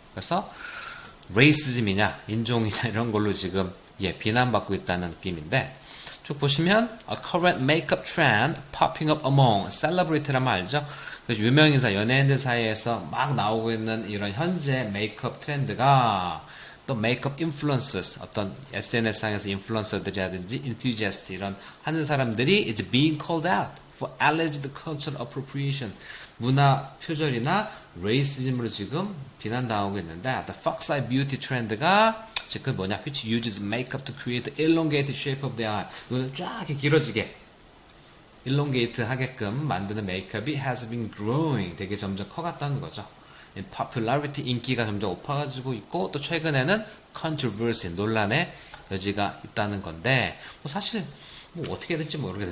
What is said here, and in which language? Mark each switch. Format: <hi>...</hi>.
<ko>그래서 레이시즘이냐, 인종이냐 이런 걸로 지금 비난받고 있다는 느낌인데 쭉 보시면</ko> <en>a current makeup trend popping up among celebrity</en> <ko>란 말 알죠? 유명인사, 연예인들 사이에서 막 나오고 있는 이런 현재 메이크업 트렌드가 또 메이크업 인플루언서스, 어떤 SNS상에서 인플루언서들이라든지 enthusiast 이런 하는 사람들이</ko> <en>is being called out for alleged cultural appropriation.</en> <ko>문화 표절이나 레이시즘으로 지금 비난당하고 있는데 the fox eye beauty 트렌드가 즉 그 뭐냐,</ko> <en>which uses makeup to create the elongated shape of the eye.</en> <ko>눈을 쫙 이렇게 길어지게 elongate 하게끔 만드는 메이크업이</ko> <en>has been growing.</en> <ko>되게 점점 커갔다는 거죠. popularity, 인기가 점점 높아가지고 있고, 또 최근에는 controversy, 논란의 여지가 있다는 건데, 뭐 사실 뭐 어떻게 될지 모르겠어요.</ko>